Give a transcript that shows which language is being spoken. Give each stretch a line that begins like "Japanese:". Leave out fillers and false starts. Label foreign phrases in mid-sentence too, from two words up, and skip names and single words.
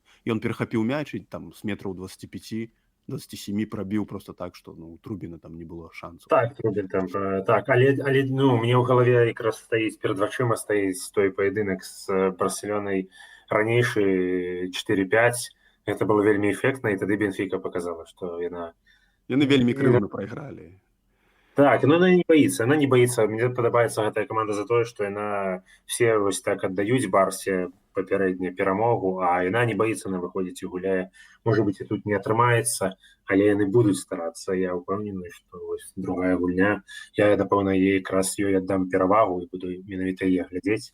Belarusian: Ён перахапіў мяч і там з метраў 25-27 прабіў просто так, што у Трубіна там не было шансу. Так, Трубін там, так, але мне ў галаве якраз стаіць, перад вачыма стаіць той паядынак з Барселонай ранейшы 4-5. Гэта было вельмі эфектна, і тады Бенфіка показала, што яны вельмі крыўна прайгралі.
Russian: Так, но она не боится.
Belarusian: Мне падабаецца гэтая команда за тое, што яна все вось так аддаюць Барсе папярэднюю перамогу, а яна
Russian: не боится
Belarusian: на выходзіць і гуляе. Можа быць, і тут не атрымаецца, але яны будуць старацца. Я ўпэўнены, што вось другая гульня, я, напэўна, якраз ёй аддам перавагу і буду менавіта яе глядзець.